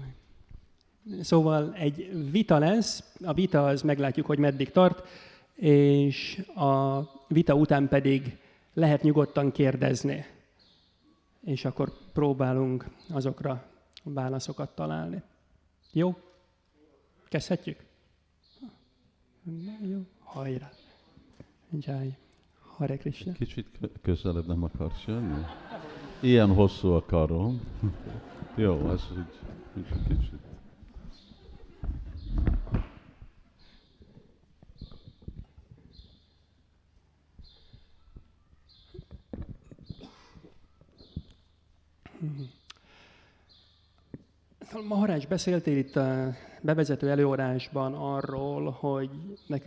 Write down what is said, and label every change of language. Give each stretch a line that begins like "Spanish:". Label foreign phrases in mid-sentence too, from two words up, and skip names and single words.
Hungarian: Szóval egy vita lesz, a vita az meglátjuk, hogy meddig tart, és a vita után pedig lehet nyugodtan kérdezni. És akkor próbálunk azokra válaszokat találni. Jó? Kezdhetjük? Jó. Hajrá. Jai. Hare Krishna. Kicsit közelebb nem akarsz jönni? Ilyen hosszú a karom. Jó, ez úgy kicsit. Maharaj, beszéltél itt a bevezető előadásban arról, hogy nekünk